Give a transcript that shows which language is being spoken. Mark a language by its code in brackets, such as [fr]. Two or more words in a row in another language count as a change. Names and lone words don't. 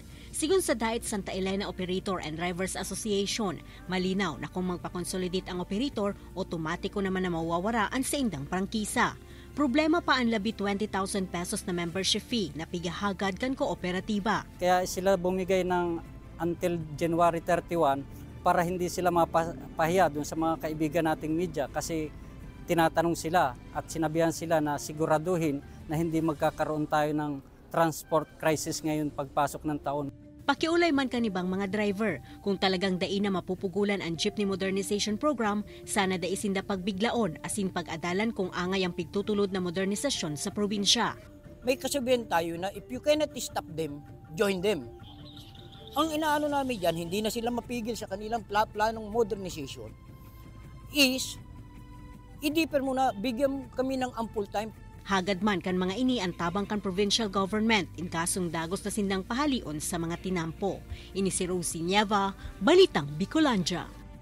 [bik] Sigun sa DAIT Santa Elena Operator and Drivers Association, malinaw na kung magpa-consolidate ang operator, otomatiko naman na mawawaraan sa indang prangkisa. Problema pa ang labi 20,000 pesos na membership fee na pigahagad kan kooperatiba. [tl] Kaya sila bumigay ng until January 31 para hindi sila mapahiya dun sa mga kaibigan nating media kasi tinatanong sila at sinabihan sila na siguraduhin na hindi magkakaroon tayo ng [en] transport crisis [tl] ngayon pagpasok ng taon. [bik] Pakiulay man kanibang mga driver, kung talagang dai na mapupugulan ang Jeepney Modernization Program, sana dai sinda pagbiglaon asin pag-adalan kung angay ang pigtutulod na modernisasyon sa probinsya. [tl] May kasabihan tayo na [en] if you cannot stop them, join them. [tl] Ang inaano namin dyan, hindi na sila mapigil sa kanilang planong modernization, is i-deeper muna, bigyan kami ng [en] ample time. [bik] Hagad man kan mga ini ang tabang kan provincial government in kasong dagos na sindang pahalion sa mga tinampo. Ini si Rosie Nieva, Balitang Bicolandia.